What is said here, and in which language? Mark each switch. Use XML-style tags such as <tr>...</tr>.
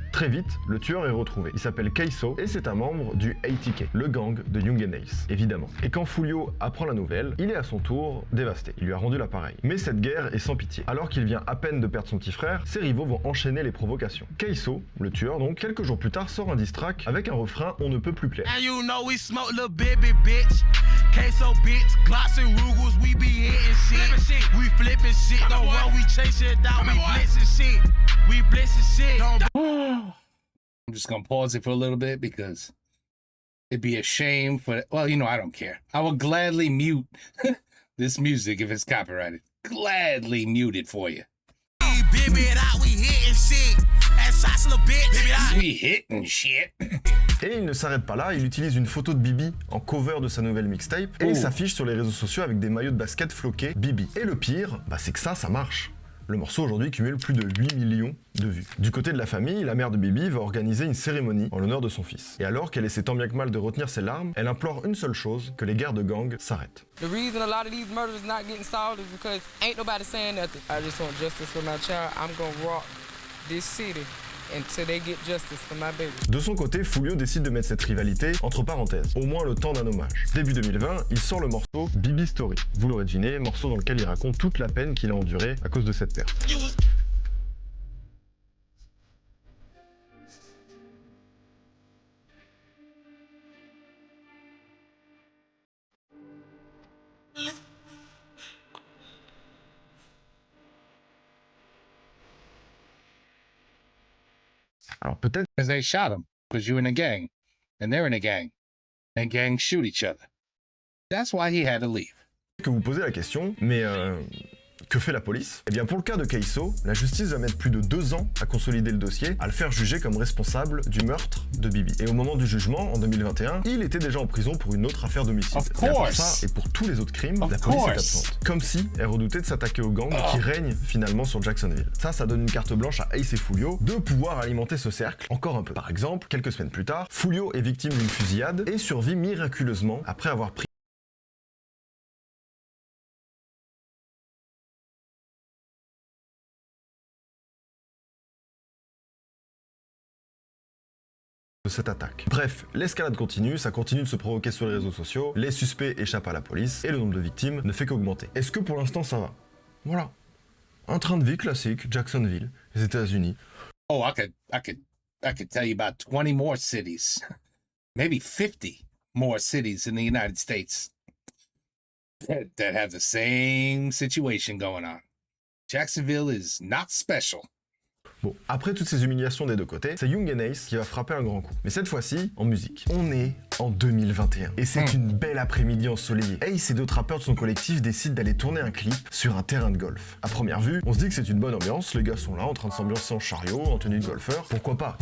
<fr>Très vite, le tueur est retrouvé. Il s'appelle Keiso et c'est un membre du ATK, le gang de Young Ace, évidemment. Et quand Foulio apprend la nouvelle, il est à son tour dévasté. Il lui a rendu l'appareil. Mais cette guerre est sans pitié. Alors qu'il vient à peine de perdre son petit frère, ses rivaux vont enchaîner les provocations. Keiso, le tueur donc, quelques jours plus tard sort un diss track avec un refrain on ne peut plus clair.</fr> <en>And you know we smoke little baby bitch. Queso bitch, Glocks and Rugers, we be hitting shit. We flipping shit, don't run, we chase it down, we blitzing shit. We blitzing shit. I'm just gonna pause it for a little bit because it'd be a shame for. Well, you know, I don't care. I will gladly mute this music if it's copyrighted. Gladly mute it for you. Baby, we hitting shit. And shots little bitch. We hitting shit.</en> <fr>Et il ne s'arrête pas là, il utilise une photo de Bibi en cover de sa nouvelle mixtape et il s'affiche sur les réseaux sociaux avec des maillots de basket floqués Bibi. Et le pire, c'est que ça marche. Le morceau aujourd'hui cumule plus de 8 millions de vues. Du côté de la famille, la mère de Bibi va organiser une cérémonie en l'honneur de son fils. Et alors qu'elle essaie tant bien que mal de retenir ses larmes, elle implore une seule chose, que les guerres de gang s'arrêtent.</fr> <en>The reason a lot of these murders not getting solved is because ain't nobody saying nothing. I just want justice for my child. I'm gonna rock this city until they get justice for my baby.</en> <fr>De son côté, Foulio décide de mettre cette rivalité entre parenthèses, au moins le temps d'un hommage. Début 2020, il sort le morceau Bibi Story. Vous l'aurez deviné, morceau dans lequel il raconte toute la peine qu'il a endurée à cause de cette perte. Alors peut-être</fr> <en>Because they shot him because you're in a gang and they're in a gang and gangs shoot each other. That's why he had to leave.</en> <fr>que vous posez la question, mais que fait la police? Eh bien pour le cas de Keiso, la justice va mettre plus de 2 ans à consolider le dossier, à le faire juger comme responsable du meurtre de Bibi. Et au moment du jugement, en 2021, il était déjà en prison pour une autre affaire d'homicide.</fr> <en>Of</en> <fr>Et à part</fr> <en>course.</en> <fr>ça, et pour tous les autres crimes,</fr> <en>Of</en> <fr>la police est</fr> <en>course.</en> <fr>absente. Comme si elle redoutait de s'attaquer aux gangs qui règnent finalement sur Jacksonville. Ça donne une carte blanche à Ace et Foulio de pouvoir alimenter ce cercle encore un peu. Par exemple, quelques semaines plus tard, Foulio est victime d'une fusillade et survit miraculeusement après avoir pris de cette attaque. Bref, l'escalade continue, ça continue de se provoquer sur les réseaux sociaux, les suspects échappent à la police et le nombre de victimes ne fait qu'augmenter. Est-ce que pour l'instant ça va? Voilà. Un train de vie classique, Jacksonville, les États-Unis.</fr> <en>Oh, I could tell you about 20 more cities, maybe 50 more cities in the United States that have the same situation going on. Jacksonville is not special.</en> <fr>Bon, après toutes ces humiliations des deux côtés, c'est Young and Ace qui va frapper un grand coup. Mais cette fois-ci, en musique. On est en 2021. Et c'est une belle après-midi ensoleillée. Ace et d'autres rappeurs de son collectif décident d'aller tourner un clip sur un terrain de golf. À première vue, on se dit que c'est une bonne ambiance, les gars sont là en train de s'ambiancer en chariot, en tenue de golfeur. Pourquoi pas?</fr>